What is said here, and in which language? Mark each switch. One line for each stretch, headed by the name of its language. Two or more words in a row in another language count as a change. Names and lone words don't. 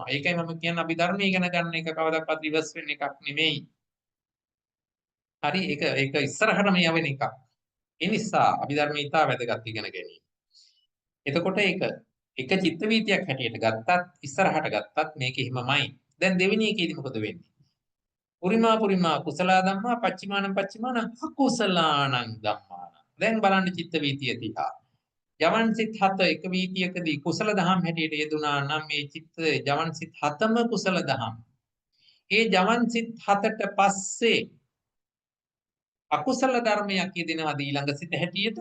Sinhala: ඒකයි මම කියන්නේ අපි ධර්මය ඉගෙන ගන්න එක කවදාවත් රිවර්ස් වෙන එකක් නෙමෙයි. හරි ඒක ඉස්සරහටම යවෙන එකක්. ඒ නිසා අභිධර්මයේ ඉතා වැදගත් ඉගෙන ගැනීම. එතකොට ඒක එක චිත්ත වීතියක් හැටියට ගත්තත් ඉස්සරහට ගත්තත් මේක එහෙමමයි. දැන් දෙවෙනි එකේදී මොකද වෙන්නේ?
Pali: පුරිමා කුසලා ධම්මා පච්චිමානං අකුසලානං ධම්මානං.
Sinhala: දැන් බලන්න චිත්ත වීතිය දිහා. ජවන් සිත් 7 එක වීතියකදී කුසල දහම් හැටියට යෙදුනා නම් මේ චිත්ත ජවන් සිත් 7ම කුසල දහම්. ඒ ජවන් සිත් 7ට පස්සේ අකුසල ධර්මයක් යෙදෙනවද ඊළඟ සිත හැටියට?